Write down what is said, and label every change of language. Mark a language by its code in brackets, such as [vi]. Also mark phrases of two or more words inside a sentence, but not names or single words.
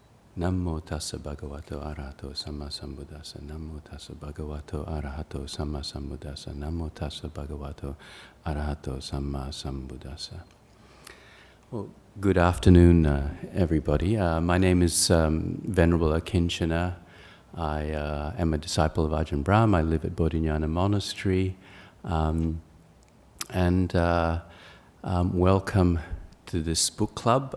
[pi] Namo tassa bhagavato arahato sammasambuddhassa. Namo tassa bhagavato arahato sammasambuddhassa. Namo tassa bhagavato arahato sammasambuddhassa. [en] Well, good afternoon, everybody. My name is Venerable Akincana. I am a disciple of Ajahn Brahm. I live at Bodhinyana Monastery. Welcome to this book club.